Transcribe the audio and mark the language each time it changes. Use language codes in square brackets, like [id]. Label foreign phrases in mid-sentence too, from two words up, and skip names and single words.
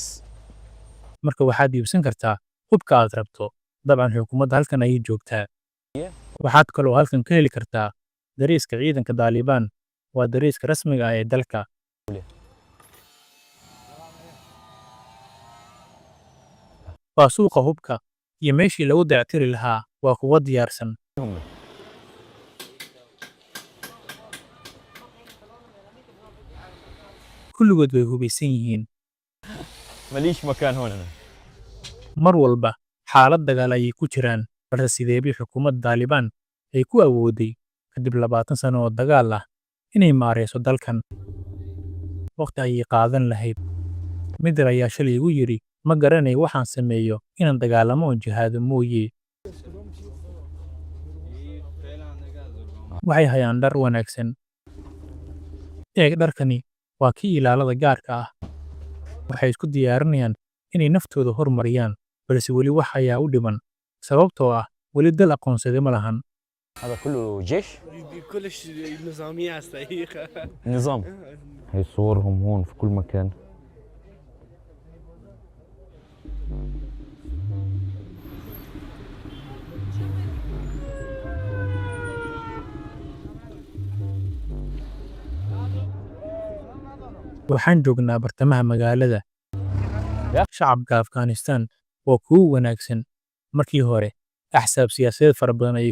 [so] marka waxaad iibsan kartaa hubka aad rabto dabcan xukuumadda halkan ayay joogtaa waxaad kaloo halkan ka heli kartaa dariiska ciidanka Taliban waa dariiska rasmiga ah ee dalka waa suuqa hubka iyo meeshii lagu dayactiri lahaa waa kuwa diyaarsan kulligood way hubaysan yihiin [ar] ماليش مكان هون انا [so] mar walba xaalad dagaal ayay ku jiraan balse sideebii xukuumadda Taliban ay ku awooday kadib 20 sano oo dagaal ah inay maareyso dalkan waqti ayay qaadan lahayd mid ayaa shalay igu yiri ma garanay waxaan sameeyo inaan dagaalamo oo jihaado mooyee waxay hayaan dhar wanaagsan eeg dharkani waa kii ilaalada gaarka ah waxay isku diyaarinayaan inay naftooda hormariyaan balse weli wax ayaa u dhiman sababtoo ah weli dal aqoonsaday ma lahan [ar] هذا كله جيش كلش نظامية على الصحيح نظام هي صورهم هون في كل مكان [so] waxaan joognaa bartamaha magaalada shacabka Afghanistan waa kuwa wanaagsan markii hore axsaab siyaasadeed fara badan ayay